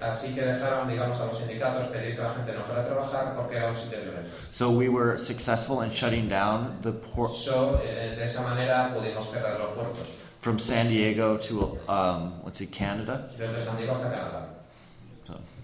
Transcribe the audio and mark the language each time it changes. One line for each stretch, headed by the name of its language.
Spanish: Así que dejaron, digamos, a los sindicatos pedir que la gente no fuera a trabajar porque era un sitio violento.
English: So we were successful in shutting down the port.
Spanish: So de esa manera pudimos cerrar los puertos.
English: From San Diego to Canada.
Spanish: Desde San Diego hasta Canadá. So.